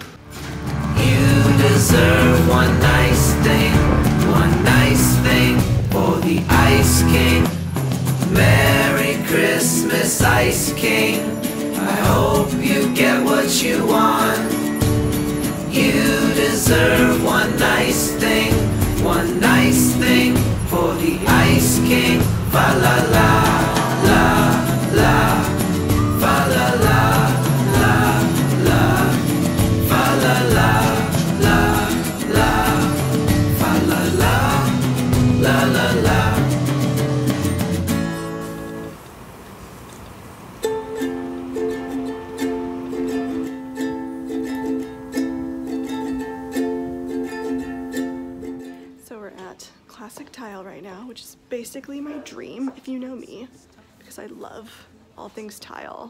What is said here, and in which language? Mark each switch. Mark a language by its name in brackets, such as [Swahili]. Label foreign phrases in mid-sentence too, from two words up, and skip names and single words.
[English] You deserve one nice thing for the Ice King. Merry Christmas, Ice King. I hope you get what you want. You deserve one nice thing for the Ice King. Fa la la la la, fa la la la la, fa la la la la, fa la la la la la. Classic Tile right now, which is basically my dream, if you know me, because I love all things tile.